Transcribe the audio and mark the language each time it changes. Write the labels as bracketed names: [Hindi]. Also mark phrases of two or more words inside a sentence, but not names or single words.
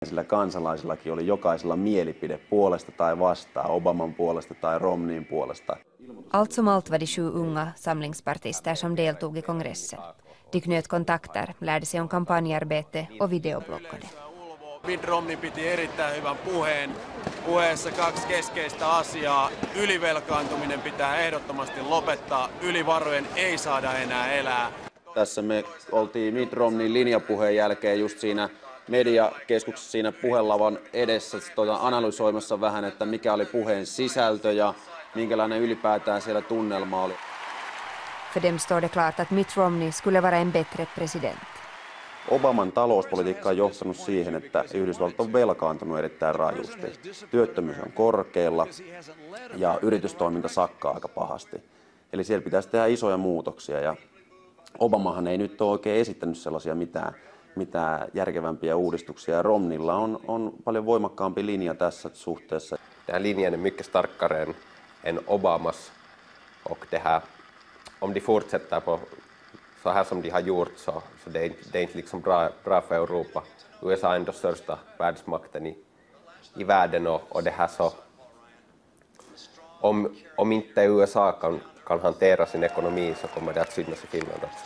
[Finnish] Sillä kansalaisillakin oli jokaisella mielipide puolesta tai vastaan, Obaman puolesta tai Romneyn puolesta. [Swedish] Allt som allt var de 7 unga samlingspartister som deltog i kongressen. De knöt kontakter, lärde sig om kampanjarbete och videobloggade. [Finnish] Mitt Romney piti erittäin hyvän puheen. Puheessa 2 keskeistä asiaa. Ylivelkaantuminen pitää ehdottomasti lopettaa. Ylivarojen ei saada enää elää. Tässä me oltiin Mitt Romneyn linjapuheen jälkeen just siinä mediakeskuksessa siinä puhelavan edessä analysoimassa vähän, että mikä oli puheen sisältö ja minkälainen ylipäätään siellä tunnelma oli. [Swedish] För dem står det klart att Mitt Romney skulle vara en bättre president. [Finnish] Obaman talouspolitiikka on johtanut siihen, että Yhdysvallat on velkaantunut erittäin rajusti. Työttömyys on korkealla ja yritystoiminta sakkaa aika pahasti. Eli siellä pitäisi tehdä isoja muutoksia ja Obamahan ei nyt ole oikein esittänyt sellaisia mitään järkevämpiä uudistuksia. Romneylla on paljon voimakkaampi linja tässä suhteessa. [Swedish] Den här linjen är mycket starkare än Obamas och det här, om de fortsätter på så här som de har gjort så det är inte liksom bra för Europa. USA är ändå största världsmakten i världen och det här så om inte USA kan hantera sin ekonomi så kommer det att synas i Finland också.